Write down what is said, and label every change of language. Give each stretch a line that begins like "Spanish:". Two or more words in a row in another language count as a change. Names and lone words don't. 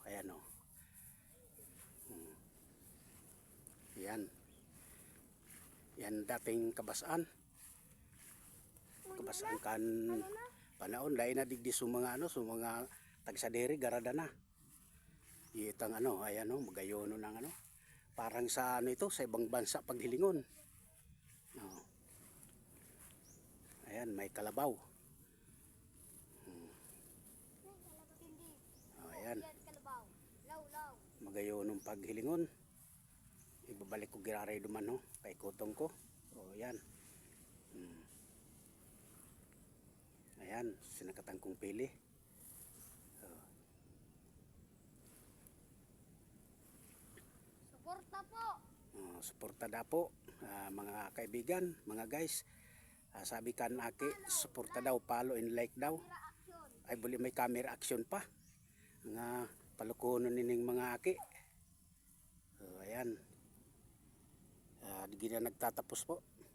Bikol: Ayan oh. Yan. Yan dating kabasaan. Kabasaan kan panahon dahil na digdi sa mga tagsaderi garada na. Itang ayan magayono ng parang sa ito sa ibang bansa paghilingon. Ayan may kalabaw. Ayan. Magayonong paghilingon. Ibabalik ko giraray duman kay kutong ko. Ayan. Ayan, sinakatan kong pili. Suporta po. Suporta da po mga kaibigan, mga guys. Sabi kan aki, suporta daw,
English: follow and like daw.
Bikol: Ay buli may
English: camera action
Bikol: pa. Nga palukunon nining mga aki. So, ayan. Di na nagtatapos po.